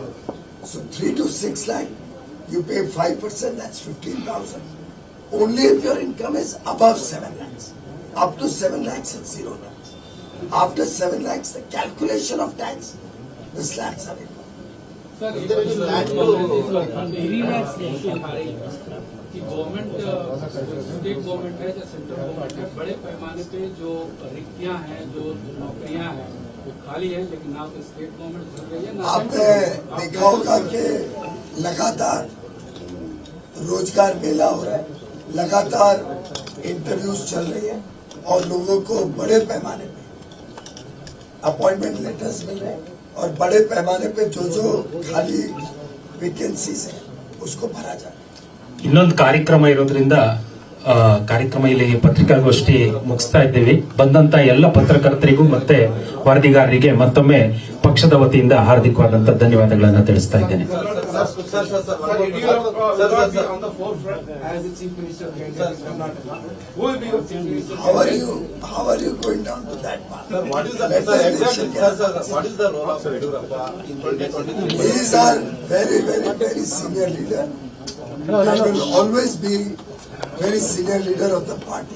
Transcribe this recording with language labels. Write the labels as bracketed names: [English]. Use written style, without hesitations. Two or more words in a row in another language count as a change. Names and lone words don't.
[English] So 3 to 6 lakh, you pay 5%, that's 15,000. Only if your income is above 7 lakhs. Up to 7 lakhs, it's zero tax. After 7 lakhs, the calculation of tax, the slabs are in. सर, Is there any plan to [Hindi] कि गवर्नमेंट, [English] state government [Hindi] है या [English] central government [Hindi] है, बड़े पैमाने पे जो रिक्तियां हैं, जो नौकरियां हैं, वो खाली है, लेकिन ना तो [English] state government [Hindi] भर रही है ना आपने देखा होगा कि लगातार रोजगार मेला हो रहा है, लगातार इंटरव्यूज चल रही है और लोगों को बड़े पैमाने पे [English] appointment letters [Hindi] मिल रहे हैं और बड़े पैमाने पे जो खाली वैकेंसीज है उसको भरा जा रहा है. [Kannada] ಇನ್ನೊಂದು ಕಾರ್ಯಕ್ರಮ ಇರೋದ್ರಿಂದ ಕಾರ್ಯಕ್ರಮ ಇಲ್ಲಿ ಪತ್ರಿಕಾಗೋಷ್ಠಿ ಮುಗಿಸ್ತಾ ಇದ್ದೀವಿ. ಬಂದಂತ ಎಲ್ಲ ಪತ್ರಕರ್ತರಿಗೂ ಮತ್ತೆ ವರದಿಗಾರರಿಗೆ ಮತ್ತೊಮ್ಮೆ ಪಕ್ಷದ ವತಿಯಿಂದ ಹಾರ್ದಿಕವಾದಂತ ಧನ್ಯವಾದಗಳನ್ನು ತಿಳಿಸ್ತಾ ಇದ್ದೇನೆ. [English] On the forefront as the chief minister of Karnataka. Who will be your chief minister? How are you going down to that path? Sir, what is the role of Yediyurappa in 2023? He is our very, very, very senior leader. He will always be very senior leader of the party.